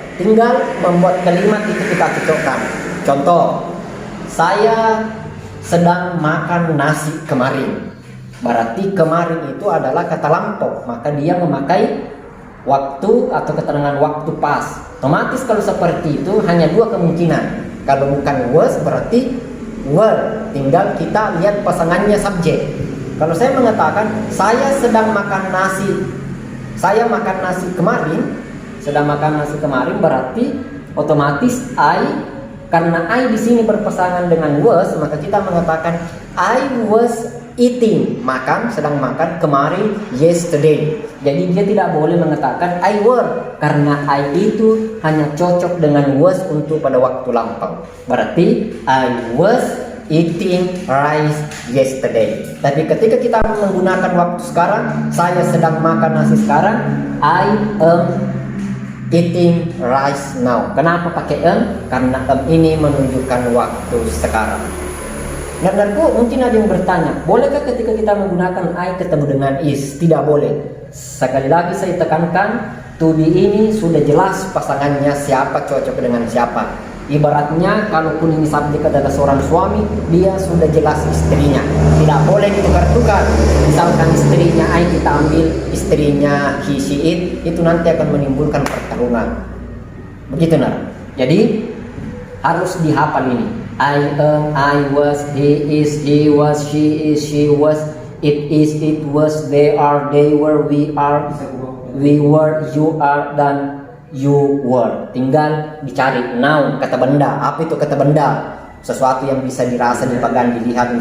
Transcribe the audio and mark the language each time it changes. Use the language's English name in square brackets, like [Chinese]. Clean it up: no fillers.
[Indonesian] Tinggal membuat kalimat itu kita cocokkan. Contoh, saya sedang makan nasi kemarin. Berarti kemarin itu adalah kata lampau, maka dia memakai waktu atau keterangan waktu pas. Otomatis kalau seperti itu hanya 2 kemungkinan. Kalau bukan was berarti were. Tinggal kita lihat pasangannya subjek. Kalau saya mengatakan saya sedang makan nasi, saya makan nasi kemarin, sedang makan nasi kemarin, berarti otomatis karena I di sini berpasangan dengan was, maka kita mengatakan [English] I was eating, [Indonesian] makan, sedang makan kemarin, yesterday. Jadi dia tidak boleh mengatakan [English] I were, [Indonesian] karena I itu hanya cocok dengan was untuk pada waktu lampau. [English] Berarti I was eating rice yesterday. [Indonesian] Tapi ketika kita menggunakan waktu sekarang, saya sedang makan nasi sekarang, [English] I am eating rice now. [Indonesian] Kenapa pakai Karena ini menunjukkan waktu sekarang. Saudaraku, mungkin ada yang bertanya, bolehkah ketika kita menggunakan I ketemu dengan is? Tidak boleh. Sekali lagi saya tekankan, to be ini sudah jelas pasangannya siapa, cocok dengan siapa. Ibaratnya kalaupun ini subjek adalah seorang suami, dia sudah jelas istrinya. Tidak boleh ditukar-tukar. Misalkan istrinya I, kita ambil istrinya he, she, it, itu nanti akan menimbulkan pertarungan. Begitu nah. Jadi harus dihafal ini. [English] I am, I was, he is, he was, she is, she was, it is, it was, they are, they were, we are, we were, you are, dan you were. [Indonesian] Tinggal dicari noun, kata benda. Apa itu kata benda? Sesuatu yang bisa dirasa, dipegang, dilihat.